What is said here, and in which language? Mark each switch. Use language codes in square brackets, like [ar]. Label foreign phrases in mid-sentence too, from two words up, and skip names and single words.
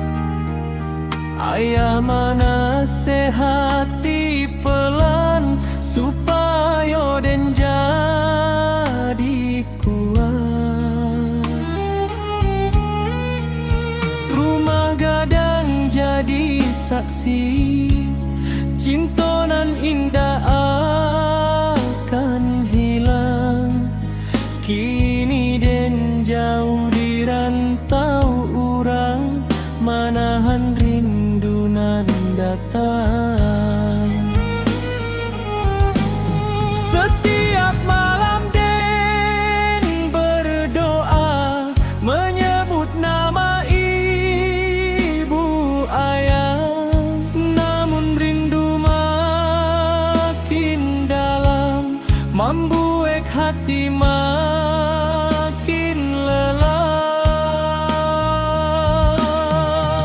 [id] Ayah menasehati pelan supaya den jadi kuat. [min] Rumah gadang jadi saksi, cinta nan indah akan hilang. Kini den jauh di rantau urang, manahan rindu nan datang. [id] Setiap malam den berdoa, menyebut nama ibu ayah. Namun rindu makin dalam, membuat hati makin lelah.